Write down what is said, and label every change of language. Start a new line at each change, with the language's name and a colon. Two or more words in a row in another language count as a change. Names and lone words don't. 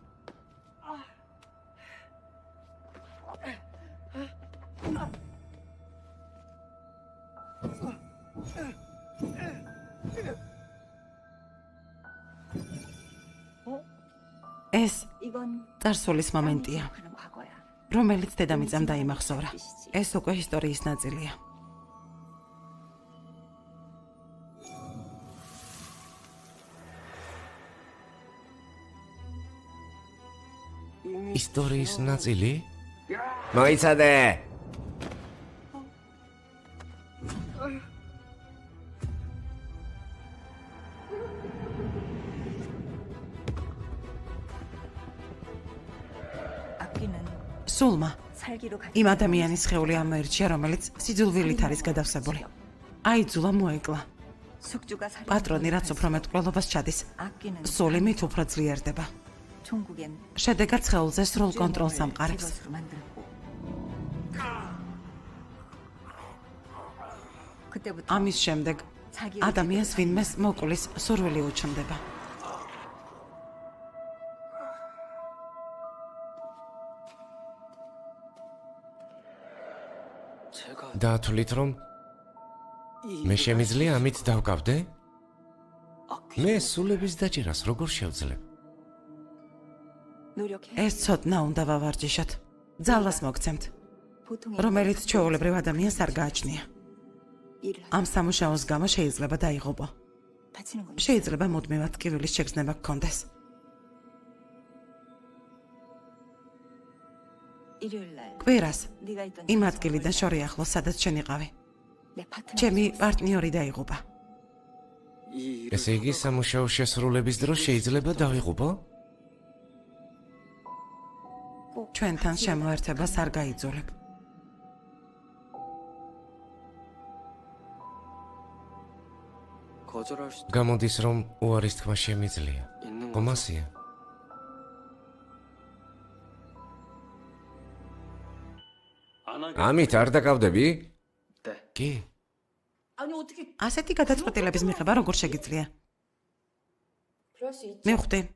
Georgian: ეს
Korean: 이건
Georgian: წარსულის მომენტია,
Korean: 하는 과거야.
Georgian: რომელიც დედამიწამ დაიმახსოვრა. ეს უკვე ისტორიის ნაწილია. ისტორიის ნაწილი? მოიცადე.
Korean: 아끼는
Georgian: სულმა
Korean: 살기로 같이
Georgian: იმ ადამიანის სხეული ამოერჩია, რომელიც სიძულვილით არის გადავსებული. აიძულა მოეკლა.
Korean: 숙주가 살인
Georgian: პატრონი რაც უფრო მეტ კვლელობას ჩადის,
Korean: 아끼는
Georgian: სული მით უფრო ძლიერდება.
Korean: 종국엔
Georgian: შედეგად სხეულზე სრულ კონტროლს ამყარებს.
Korean: 기것으로 만들고 그때부터
Georgian: ამის შემდეგ ადამიანს ვინმეს მოკვლის სურვილი უჩნდება.
Korean: 제가
Georgian: დაათვლით, რომ მე შემიძლია ამით დავკავდე? მე სულების დაჭერას როგორ შევძლებ?
Korean: 노력해.
Georgian: ეს ცოდნა უნდა ვავარჯიშოთ. ძალას მოგცემთ,
Korean: 보통의
Georgian: რომელიც ჩვეულებრივ ადამიანს არ გააჩნია.
Korean: 일을
Georgian: ამ სამუშაოს გამო შეიძლება დაიღუპო.
Korean: 바치는 건
Georgian: შეიძლება მუდმივად ტკივილის შეგრძნება გქონდეს.
Korean: 일요일 날
Georgian: კვირას
Korean: 네가 있던
Georgian: იმ
Korean: 장소로
Georgian: ადგილიდან შორი ახლოს, სადაც შენ იყავი.
Korean: 내 파트너
Georgian: ჩემი პარტნიორი დაიღუპა.
Korean: 이 일을
Georgian: ესე იგი სამუშაო შესრულების დროს შეიძლება დავიღუპო? ჩვენთან შემოერთებას არ გაიძულებ.
Korean: 거절할 수도
Georgian: გამოდის რომ უარის თქმა შემიძლია.
Korean: 있는 거죠.
Georgian: ხომასია. ამით არ დაკავდები?
Korean: 네.
Georgian: კი. ასეთი გადაწყვეტილების მიღება როგორ შეგიძლია? მივხვდი.